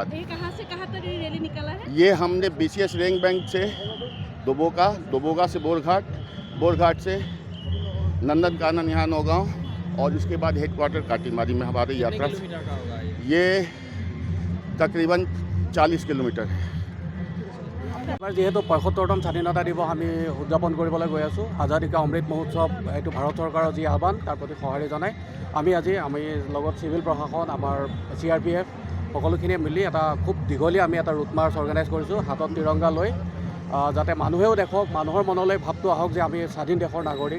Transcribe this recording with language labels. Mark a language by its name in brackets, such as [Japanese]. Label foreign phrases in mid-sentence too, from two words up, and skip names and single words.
[Hindi] ये कहाँ से कहाँ तक रैली निकला है? ये हमने BCS रेंग बैंक से दोबोगा से बोरघाट से नंदनकानन यहाँ नौगांव और इसके बाद हेडक्वार्टर काटीमारी में हमारी यात्रा ये तकरीबन 40 किलोमीटर है। [Assamese] যেহেতু ৭৫তম স্বাধীনতা দিৱস আমি উদযাপন কৰিবলৈ গৈ আছোঁ, আজাদী কা অমৃত মহোৎসৱ এইটো ভাৰত চৰকাৰৰ যি আহ্বান তাৰ প্ৰতি সঁহাৰি জনাই আমি লগত চিভিল প্ৰশাসন আমাৰ CRPF সকলোখিনিয়ে মিলি এটা খুব দীঘলীয়া আমি এটা [English] route march organize [Assamese] কৰিছোঁ হাতত তিৰংগা লৈ, যাতে মানুহেও দেখক, মানুহৰ মনলৈ ভাৱটো আহক যে আমি স্বাধীন দেশৰ নাগৰিক।